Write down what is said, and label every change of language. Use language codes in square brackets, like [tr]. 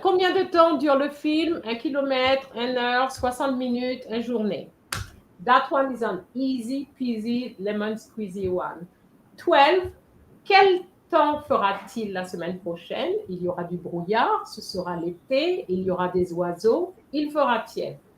[fr] Combien de temps dure le film? 1 kilomètre, 1 heure, 60 minutes, 1 journée. [en] That one is an easy peasy lemon squeezy one. 12. [fr] Quel temps fera-t-il la semaine prochaine? Il y aura du brouillard, ce sera l'été, il y aura des oiseaux, il fera tiède.